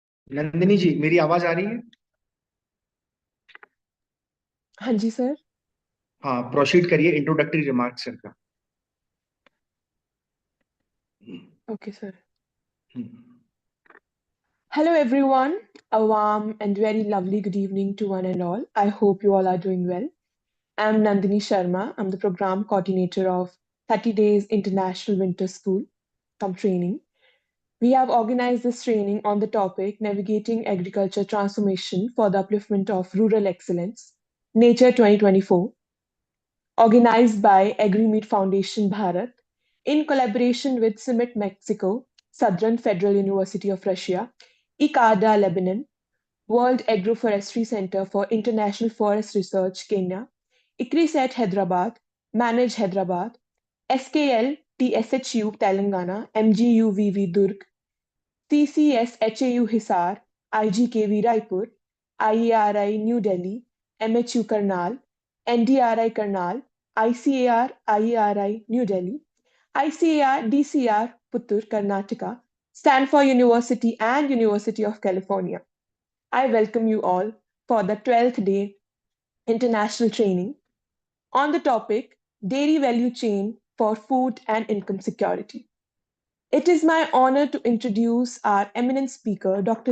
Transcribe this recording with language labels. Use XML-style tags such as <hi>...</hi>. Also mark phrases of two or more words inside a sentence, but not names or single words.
<hi>नंदिनी जी, मेरी आवाज आ रही है? हाँ जी सर। हाँ, प्रोसीड करिए</hi> <en>introductory remark</en> <hi>सर का।</hi> <en>okay sir. हम्म। Hello everyone. A warm and very lovely good evening to one and all. I hope you all are doing well. I'm Nandini Sharma. I'm the program coordinator of 30 Days International Winter School Come Training. We have organized this training on the topic Navigating Agriculture Transformation for the Upliftment of Rural Excellence, Nature 2024, organized by AgriMeet Foundation Bharat in collaboration with CIMMYT Mexico, Southern Federal University of Russia, ICADA Lebanon, World Agroforestry Center for International Forest Research Kenya, ICRISAT Hyderabad, Manage Hyderabad, SKL TSHU Telangana, MGUVV Durg, CCS HAU Hisar, IGKV Raipur, IARI New Delhi, MHU Karnal, NDRI Karnal, ICAR IARI New Delhi, ICAR DCR Puttur Karnataka, Stanford University and University of California. I welcome you all for the 12th day international training on the topic Dairy Value Chain for Food and Income Security. It is my honor to introduce our eminent speaker, Dr.</en>